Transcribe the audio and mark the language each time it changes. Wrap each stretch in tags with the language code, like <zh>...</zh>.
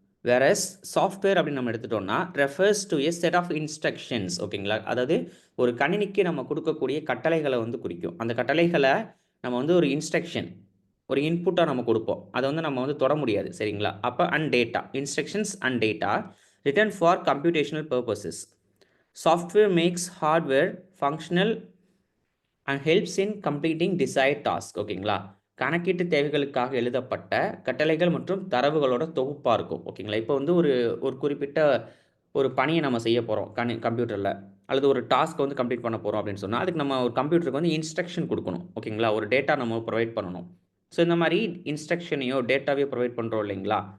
<en>whereas software</en> <ta>அப்படின்னு நம்ம எடுத்துட்டோம்னா,</ta> <en>Refers to a set of instructions.</en> <ta>ஓகேங்களா? அதாவது ஒரு கணினிக்கு நம்ம குடுக்கக்கூடிய கட்டளைகள வந்து குறிக்கும். அந்த கட்டளைகள நம்ம வந்து ஒரு இன்ஸ்ட்ரக்ஷன், ஒரு இன்புட்டா நம்ம குடுப்போம். அத வந்து நம்ம வந்து தொட முடியாது. சரிங்களா? அப்ப</ta> <en>And data, instructions and data written for computational purposes. Software makes hardware functional and helps in completing desired task.</en> <ta>ஓகேங்களா? கணக்கீட்டு தேவைகளுக்காக எழுதப்பட்ட கட்டளைகள் மற்றும் தரவுகளோட தொகுப்பா இருக்கும். ஓகேங்களா? இப்போ வந்து ஒரு ஒரு குறிப்பிட்ட ஒரு பணிய நம்ம செய்ய போறோம் கம்ப்யூட்டர்ல. அல்லது ஒரு டாஸ்க்க வந்து கம்ப்ளீட் பண்ண போறோம் அப்படின்னு சொன்னா, அதுக்கு நம்ம ஒரு கம்ப்யூட்டருக்கு வந்து இன்ஸ்ட்ரக்ஷன் குடுக்கணும். ஓகேங்களா? ஒரு டேட்டா நம்ம புரொவைட் பண்ணணும். ஸோ இந்த மாரி இன்ஸ்ட்ரக்ஷனையோ, டேட்டாவையோ புரொவைட் பண்றோம் இல்லைங்களா?</ta>